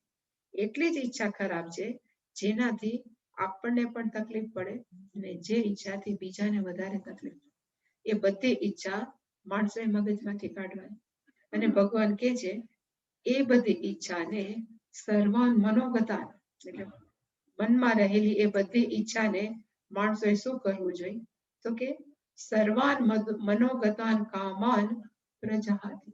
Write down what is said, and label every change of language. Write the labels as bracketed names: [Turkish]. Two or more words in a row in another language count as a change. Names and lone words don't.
[Gujarati] એટલી જ ઈચ્છા ખરાબ છે જેનાથી આપણને પણ તકલીફ પડે અને જે ઈચ્છાથી બીજાને વધારે તકલીફ પડે. એ બધી ઈચ્છા માણસોએ મગજમાંથી કાઢવાની. અને ભગવાન કહે છે એ બધી ઈચ્છાને [Sanskrit] સર્વાન મનોગતા, [Gujarati] એટલે મનમાં રહેલી એ બધી ઈચ્છાને માણસોએ શું કરવું જોઈએ? તો કે [Sanskrit] સર્વાન મનોગતાન કામાન પ્રજાહાતિ.